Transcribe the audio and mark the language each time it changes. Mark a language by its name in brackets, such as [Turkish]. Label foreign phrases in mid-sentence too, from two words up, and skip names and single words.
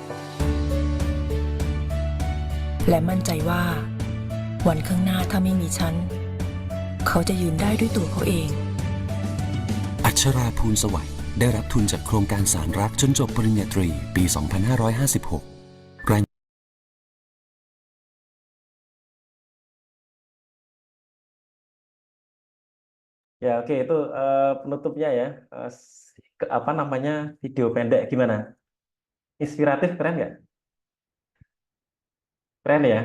[Thai] และมั่นใจว่า วันข้างหน้าถ้าไม่มีฉัน เขาจะยืนได้ด้วยตัวเขาเอง อัชราภูลสวัสดิ์ได้รับทุนจากโครงการสารรักจนจบปริญญาตรีปี 2556 ราย [Indonesian] Ya, oke itu penutupnya ya. Apa namanya video pendek gimana? Inspiratif, keren nggak? Keren ya.